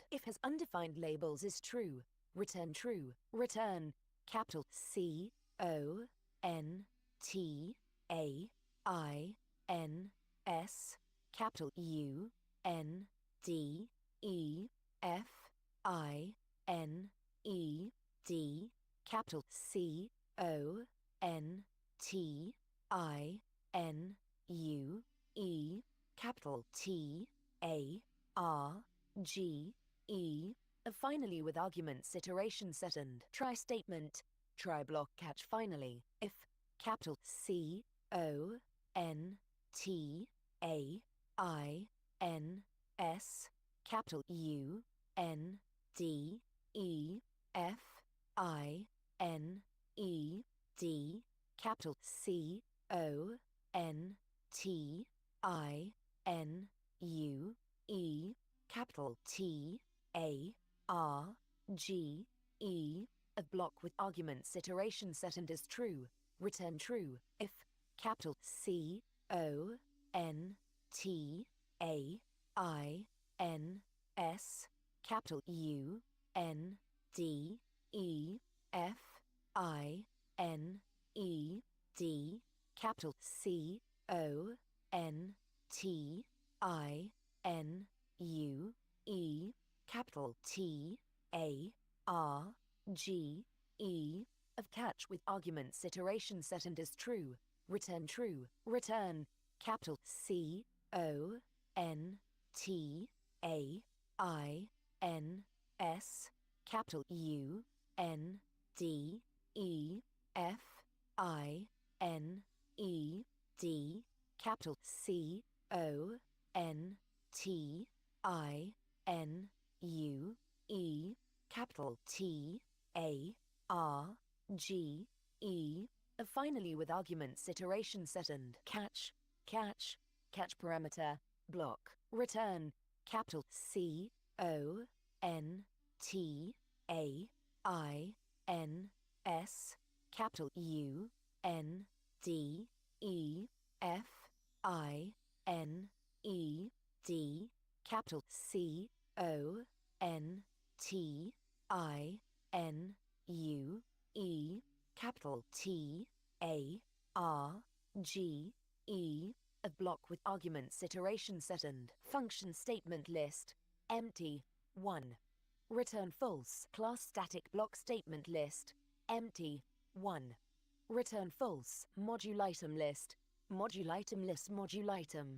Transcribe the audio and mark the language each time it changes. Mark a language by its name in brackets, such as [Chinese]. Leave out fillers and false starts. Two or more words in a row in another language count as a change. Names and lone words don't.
[English] If has undefined labels is true, return true. Return capital C O N T A I N S capital U N D E F I N E D capital C O N T I N U E capital T A R G E. Finally with arguments iteration second. Try statement. Try block catch finally. If capital C O N T A I N S capital U N D E F I N E D capital C O N T I N U E capital T A R G E. A block with arguments iteration second is true, return true. If capital C O N T A I N S capital U N D E F I N E D capital C O N T I N U E capital T A R G E. Of catch with arguments iteration second is true, return true. Return capital C O N T A I N S capital U N D E F I N E D capital C O N T I N U E capital T A R G E. Finally with arguments iteration second. Catch parameter block. Return capital C O N T A I N S capital U N D E F I N E D capital C O N T I N U E capital T A R G E. A block with arguments iteration second. Function statement list empty 1. Return false. Class static block statement list empty 1. Return false. Module item list module item.